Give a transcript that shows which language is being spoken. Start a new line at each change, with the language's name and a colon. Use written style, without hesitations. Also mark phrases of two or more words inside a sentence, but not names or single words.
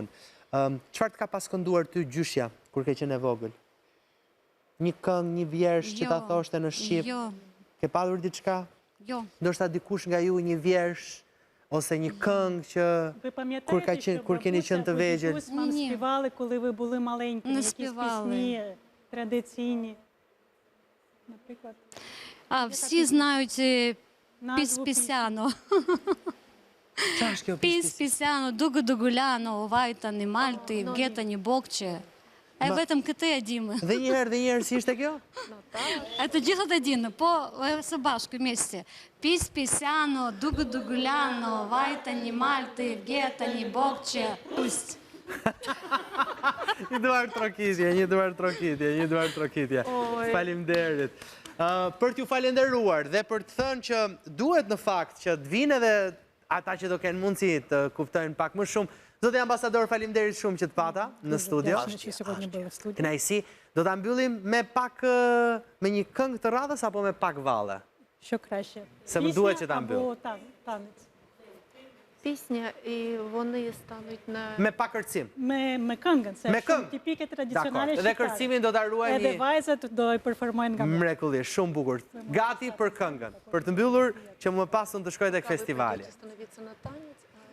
Albanian: Çfarë të ka paskënduar ty gjyshja kur ke qenë e vogël? Një këngë, një vjersh që ta thoshte në shqip? Jo. Ke padur diçka? Jo. Ndoshta dikush nga ju një vjersh ose një këngë që kur keni qenë të vegjël?
Ukrainian: Мам співали, коли ви були маленькі, якісь пісні традиційні. Наприклад. Всі знають Піс-Пісяно.
Albanian: Pis-Pisano, Dugu-Dugulano, Vajtani, Malti, Gjetani, Bokqe. E vetëm këtë e dimë. Dhe njëherë, si ishte kjo? E të gjithët e dimë, po së bashku, mesti. Pis-Pisano, Dugu-Dugulano, Vajtani, Malti, Gjetani, Bokqe, Ust. Një duar trokitje. Faleminderit. Për t'ju falenderuar dhe për të thënë që duhet në fakt që të vinë edhe ata që do kenë mundësi të kuptojnë pak më shumë. Zotë ambasador, faleminderit shumë që të pata në studio. Kënaqësi. Do ta mbyllim me pak me një këngë të radhës apo me pak valle?
Ukrainian: Що краще?
Albanian: Se më duhet që ta mbyll.
Ukrainian: Або танець. Пісня, і вони стануть на...
Albanian: Me pak kërcim. Me këngën, se Me është shumë këngë. tipike tradicionale Dhe kërcimin do ta ruajmë. Edhe vajzat do i performojnë nga më. Mrekullisht, shumë bukur. Gati për këngën. Për të mbyllur që më pas unë të shkoj tek festivali.
Ukrainian: становиться на танець, а